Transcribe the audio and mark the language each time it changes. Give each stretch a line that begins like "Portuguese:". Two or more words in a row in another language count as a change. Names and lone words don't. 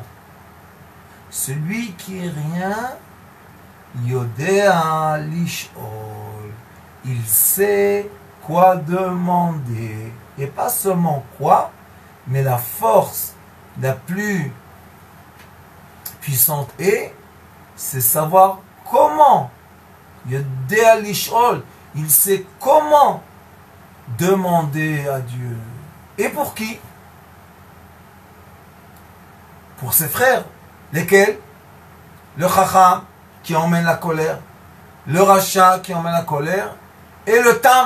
French: Celui qui est rien,
Hebrew: יודע לשאול.
French: Il sait quoi demander. Et pas seulement quoi, mais la force la plus puissante est c'est savoir comment.
Hebrew: יודע לשאול,
French: il sait comment demander à Dieu. Et pour qui? Pour ses frères. Lesquels? Le chacham qui emmène la colère, le rachat qui emmène la colère, et le tam.